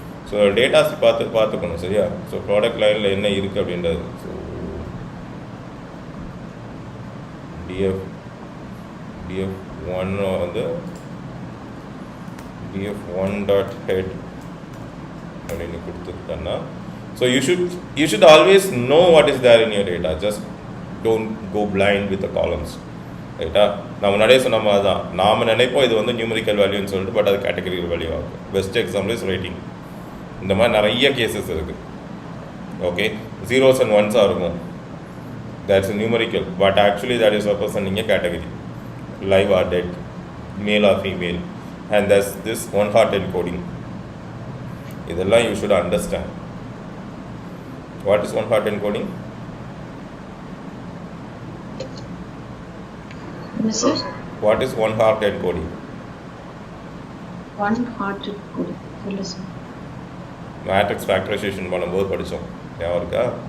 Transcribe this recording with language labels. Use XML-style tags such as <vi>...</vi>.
<ta>So datas பார்த்துக்கணும். சரியா? So product லைனில் என்ன இருக்குது அப்படின்றது. ஸோ df1 வந்து df1.head அப்படின்னு கொடுத்துட்டேன்னா,</ta> <en>So you should always know what is there in your data. Just don't go blind with the columns.</en> <ta>ரைட்டா? நான் முன்னாடியே சொன்ன மாதிரி தான், நாம் நினைப்போம் இது வந்து நியூமரிக்கல் வேல்யூன்னு சொல்லிட்டு, பட் அது கேட்டகரிக்கல் வேல்யூ ஆகும்.</ta> <en>Best example is writing.</en> <ta>இந்த மாதிரி நிறைய கேசஸ் இருக்குது.</ta> <en>okay,</en> <ta>ஜீரோஸ் அண்ட் ஒன்ஸாக இருக்கும்,</ta> <en>that's numerical, but actually that is representing a category, live or dead, male or female, and that's this one heart encoding. இதெல்லாம் you should understand. What is one heart encoding? Yes, sir. What is one heart encoding? One heart encoding. Yes, sir.</en> <ta>Matrix factorization பண்ணும்போது படித்தோம், ஞாபகம் இருக்கா?</ta>